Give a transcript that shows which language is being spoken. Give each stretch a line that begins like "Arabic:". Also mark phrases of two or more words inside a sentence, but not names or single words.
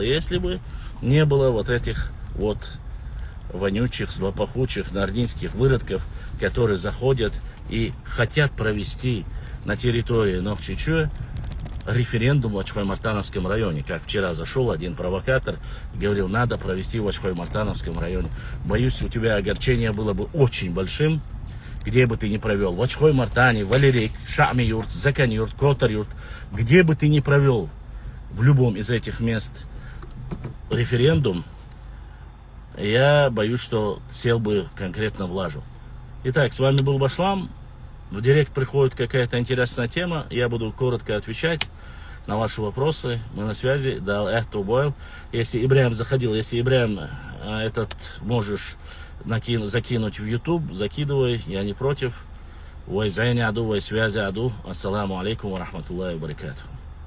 Russian: Если бы не было вот этих вот вонючих, злопахучих норнийских выродков, которые заходят и хотят провести на территории Нохчичуя референдум в Ачхой-Мартановском районе. Как вчера зашел один провокатор и говорил, надо провести в Ачхой-Мартановском районе. Боюсь, у тебя огорчение было бы очень большим, где бы ты ни провел. В Ачхой-Мартане, Валерик, Шами-Юрт, Закан-Юрт, Котар-Юрт. Где бы ты ни провел в любом из этих мест референдум, я боюсь, что сел бы конкретно в лажу. Итак, с вами был Башлам. В директ приходит какая-то интересная тема. Я буду коротко отвечать на ваши вопросы. Мы на связи. Если Ибраим заходил, если Ибраим этот можешь закинуть в YouTube, закидывай, я не против.
Chechen: Вай зайни аду, вай связи аду.
Arabic: السلام عليكم ورحمة الله وبركاته.